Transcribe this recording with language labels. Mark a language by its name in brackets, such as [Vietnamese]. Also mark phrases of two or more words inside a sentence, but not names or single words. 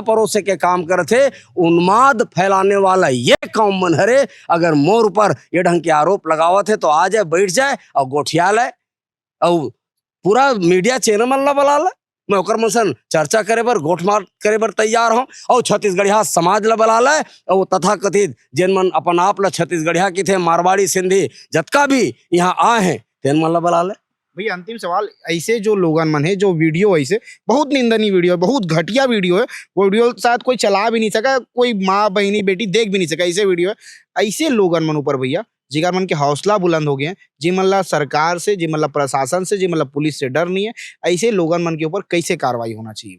[Chhattisgarhi] परोसे के काम करते, उन्माद फैलाने वाला ये कौम मन हरे अगर मोर ऊपर ये ढंग के आरोप लगावत है तो आ जाए, बैठ जाए और गोठिया लाए और पूरा [English] media channel [Chhattisgarhi] मन ला बुला ला, मैं ओकर मन सन चर्चा करे बर, गोठ मार करे बर तैयार हूँ और छत्तीसगढ़िया समाज ला बुला लाए और तथा कथित जिन मन अपन आप ला छत्तीसगढ़िया की थे, मारवाड़ी, सिंधी जतका भी यहाँ आए हैं तेन मन ला बुला लाए। भैया अंतिम सवाल, ऐसे जो लोगन मन है जो वीडियो ऐसे बहुत निंदनीय वीडियो है, बहुत घटिया वीडियो है, वो वीडियो शायद कोई चला भी नहीं सका, कोई माँ बहनी बेटी देख भी नहीं सका, ऐसे वीडियो है। ऐसे लोगन मन ऊपर भैया जिगर मन के हौसला बुलंद हो गए हैं, जी मतलब सरकार से, जी मतलब प्रशासन से, जी मतलब पुलिस से डर नहीं है, ऐसे लोगन मन के ऊपर कैसे कार्रवाई होना चाहिए?